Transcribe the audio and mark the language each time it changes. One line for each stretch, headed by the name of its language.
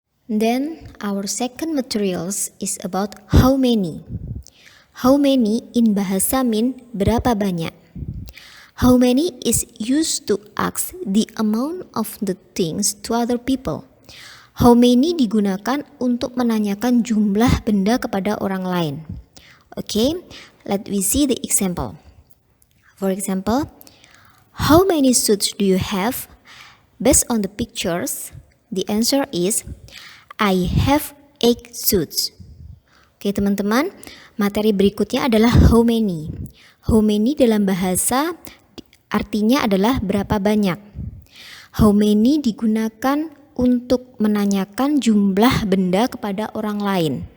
English: Then our second materials is about how many. How many in bahasa mean
Indonesian: berapa banyak.
English: How many is used to ask the amount of the things to other people.
Indonesian: How many digunakan untuk menanyakan jumlah benda kepada orang lain.
English: Okay, let we see the example. For example, how many suits do you have? Based on the pictures, the answer is I have 8 suits.
Indonesian: Oke teman-teman, materi berikutnya adalah how many. How many dalam bahasa artinya adalah berapa banyak. How many digunakan untuk menanyakan jumlah benda kepada orang lain.